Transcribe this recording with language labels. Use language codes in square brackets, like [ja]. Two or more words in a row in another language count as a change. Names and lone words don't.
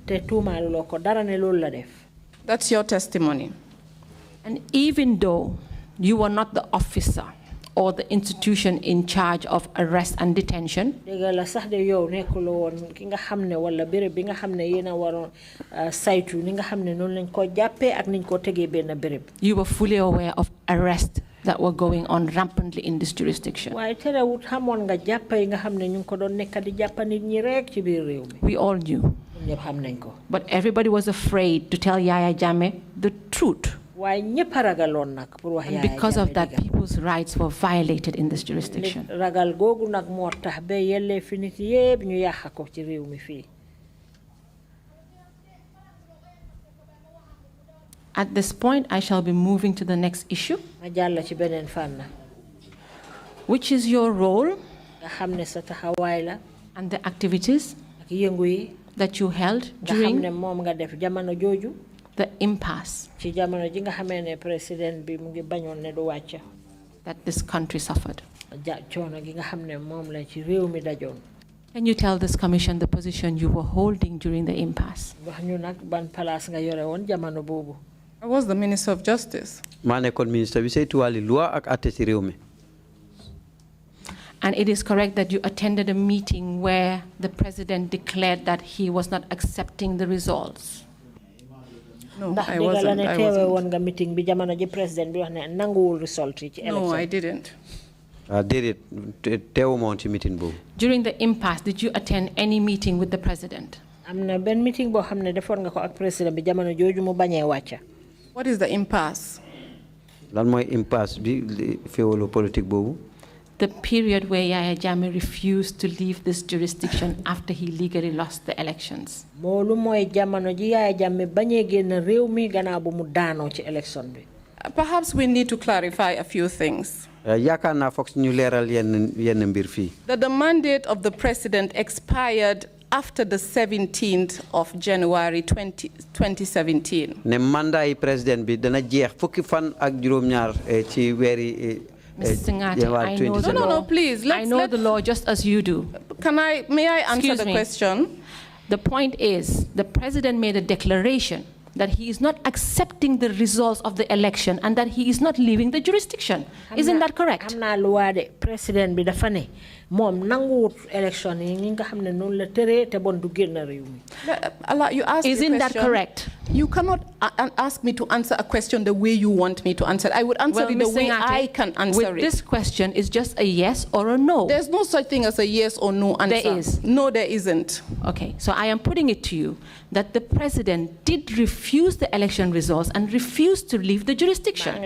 [en] That's your testimony. And even though You were not the officer or the institution in charge of arrest and detention. [wo] Dëgg la sax de yow nekkuloo woon ki nga xam ne wala béréb bi nga xam ne yéen a waroon saytu ni nga xam ne noonu lañ ko jàppee ak niñ ko tegee benn béréb. [en] You were fully aware of arrests that were going on rampantly in this jurisdiction. [wo] waaye terewut xamoon nga jàpp yi nga xam ne ñu ngi ko doon nekk di jàpp nit ñi rek ci biir réew mi. [en] We all knew. [wo] ñëpp xam nañ ko. [en] But everybody was afraid to tell Yaya Jammeh the truth. [wo] waaye ñëpp a ragaloon nag pour wax [en] And Yaya because of that, Jammeh people's rights were violated in this jurisdiction. [wo] ragal googu nag moo tax ba yellee fi nit yëpp ñu yàq ko ci réew mi fii. [en] At this point, I shall be moving to the next issue, [wo] ma jàll ci beneen fànn. [en] which is your role [wo] nga xam ne sa taxawaay la. [en] and the activities [wo] ak yëngu yi. [en] that you held [wo] nga xam ne [en] during [wo] moom nga def jamono jooju. [en] the impasse [wo] ci jamono ji nga xamee ne président bi mu ngi bañoon ne du wàcc. [en] that this country suffered. [wo] coono gi nga xam ne moom la ci réew mi dajoon. [en] Can you tell this commission the position you were holding during the impasse? [wo] wax ñu nag ban place nga yore woon jamono boobu. [en] I was the Minister of Justice. [wo] maa nekkoon ministre bi saytu wàlli loi ak atte ci réew mi. [en] And it is correct that you attended a meeting where the president declared that he was not accepting the results. No, [wo] ndax [en] I [wo] dëgg la [en] wasn't. [wo] ne [en] I [wo] teewe [en] wasn't. [wo] woon nga meeting bi jamono ji président bi wax ne nanguwul result yi ci [en] No, [wo] élection. [en] I didn't. [wo] déedéet teewuma woon ci meeting boobu. [en] During the impasse, did you attend any meeting with the president? [wo] am na benn meeting boo xam ne defoon nga ko ak président bi jamono jooju mu bañee wàcca. [en] What is the impasse? [wo] lan mooy impasse bi féewaloo politique boobu. [en] The period where Yaya Jammeh refused to leave this jurisdiction after he legally lost the elections. [wo] moolu mooy jamono ji Yaya Jammeh bañee génn réew mi gannaaw bu mu daanoo ci élection bi. [en] Perhaps we need to clarify a few things. [wo] yaakaar naa foog ñu leeral yenn mbir fii. [en] That the mandate of the president expired after the 17th of January 2017. [wo] ne mandat yi président bi dana jeex fukki fan ak juróom-ñaar ci weeri. [en] Mr. Singhate, I know the No, law. please. I know the law just as you do. May I answer Excuse the me. question? The point is, the president made a declaration that he is not accepting the results of the election and that he is not leaving the jurisdiction. Isn't that correct? [wo] am naa luwaa de président bi dafa ne moom nanguwut élection yi ñi nga xam ne noonu la tëree te bon du génn réew mi. [en] You asked Isn't the that question. correct? You cannot ask me to answer a question the way you want me to answer it. I would answer it the Ms. way Singhate, I can answer with it. this question is just a yes or a no. There's no such thing as a yes or no answer. There is. No, there isn't. Okay, so I am putting it to you that the president did refuse the election results and refused to leave the jurisdiction.